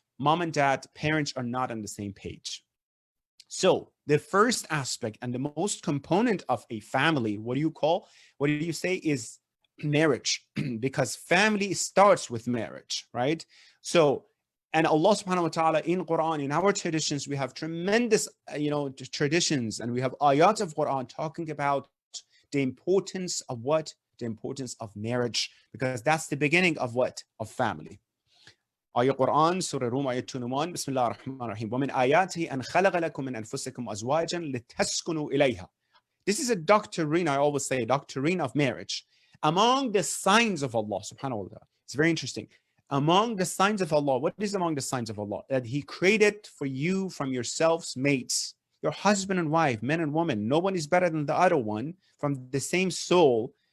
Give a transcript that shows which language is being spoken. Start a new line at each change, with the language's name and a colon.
English: Mom and dad, parents are not on the same page. So the first aspect and the most component of a family, what do you say is marriage, because family starts with marriage, right? So, and Allah subhanahu wa ta'ala in Quran, in our traditions, we have tremendous, traditions, and we have ayat of Quran talking about the importance of what? The importance of marriage, because that's the beginning of what? Of family.
Arabic: آية قرآن سورة روم آية 21 بسم الله الرحمن الرحيم ومن آياته أن خلق لكم من أنفسكم أزواجا لتسكنوا إليها.
English: This is a doctrine, I always say, a doctrine of marriage. Among the signs of Allah subhanahu wa ta'ala, it's very interesting. Among the signs of Allah, what is among the signs of Allah? That He created for you from yourselves mates, your husband and wife, men and women. No one is better than the other one, from the same soul.